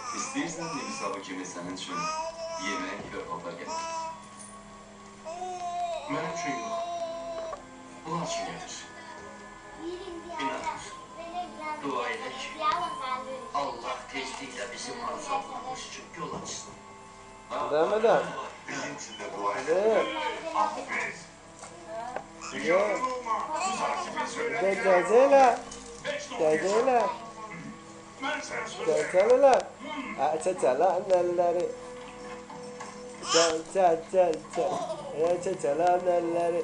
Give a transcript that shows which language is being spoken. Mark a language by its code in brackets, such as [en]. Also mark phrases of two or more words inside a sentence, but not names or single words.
[az] İstəyirsən Nevisabı kimi sənin üçün yemək və paltar gəlir. Mənim üçün yox. Bunlar üçün gəlir. İnanır. Dua edək. Allah tezliklə bizim arzadığımız üçün yol açsın. [tr] Devam edelim. [az] Bizim için de dua edək. [tr] Hadi. Affet. Gel. Saatimi söyle. Gel. Gel. Ben sana söyleyeyim. Gel lan. Çaçalan elleri. Çaçalan elleri.